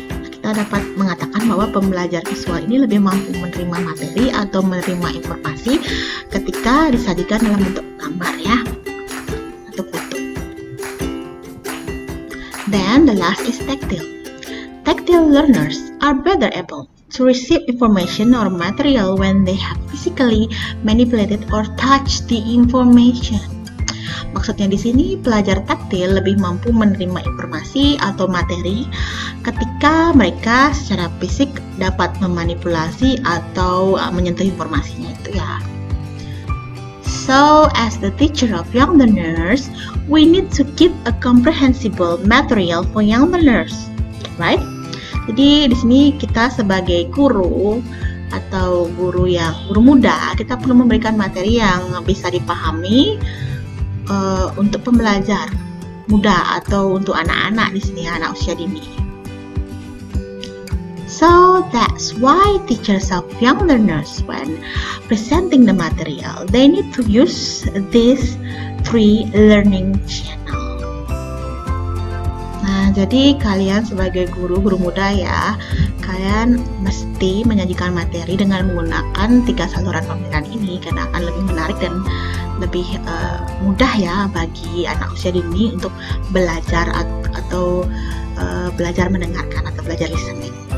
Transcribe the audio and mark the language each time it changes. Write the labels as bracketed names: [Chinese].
[Indonesian] Kita dapat mengatakan bahwa pembelajar visual ini lebih mampu menerima materi atau menerima informasi ketika disajikan dalam bentuk gambar ya, atau foto. [English] Then the last is tactile. Tactile learners are better able to receive information or material when they have physically manipulated or touched the information. [Indonesian] Maksudnya di sini pelajar taktil lebih mampu menerima informasi atau materi ketika mereka secara fisik dapat memanipulasi atau menyentuh informasinya itu ya. [English] So, as the teacher of young learners, we need to give a comprehensible material for young learners, right? [Indonesian] Jadi di sini kita sebagai guru atau guru muda, kita perlu memberikan materi yang bisa dipahami untuk pembelajar muda atau untuk anak-anak di sini, anak usia dini. [English] So that's why teachers of young learners, when presenting the material, they need to use these three learning channel. [Indonesian] Nah, jadi kalian sebagai guru muda ya, kalian mesti menyajikan materi dengan menggunakan 3 saluran pembelajaran ini karena akan lebih menarik dan lebih mudah ya bagi anak usia dini untuk belajar atau belajar mendengarkan atau belajar listening.